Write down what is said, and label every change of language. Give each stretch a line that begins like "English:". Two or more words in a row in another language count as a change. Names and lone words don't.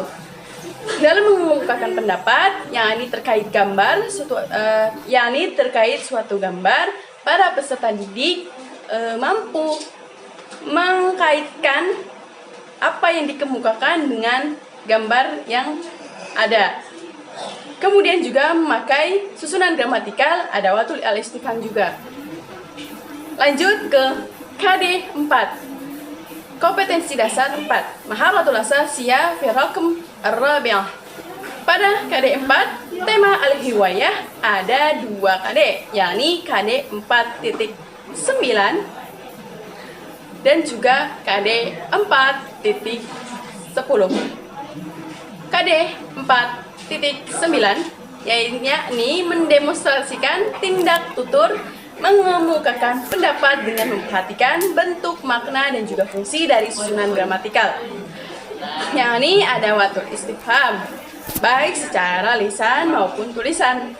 Indonesian: Dalam mengemukakan pendapat yakni terkait gambar, terkait suatu gambar, para peserta didik mampu mengkaitkan apa yang dikemukakan dengan gambar yang ada. Kemudian juga memakai susunan gramatikal
Arabic: أدوات الاستفهام
Indonesian: juga. Lanjut ke KD 4. Kompetensi dasar 4.
Arabic: مهارات الأساسية في رقم الرابعة.
Indonesian: Pada KD 4, tema al-hiwayah ada 2 KD, yakni KD 4.9 dan juga KD 4.10. KD 4.9 yakni mendemonstrasikan tindak tutur mengemukakan pendapat dengan memperhatikan bentuk, makna, dan juga fungsi dari susunan gramatikal, yakni
Arabic: أدوات الاستفهام,
Indonesian: baik secara lisan maupun tulisan.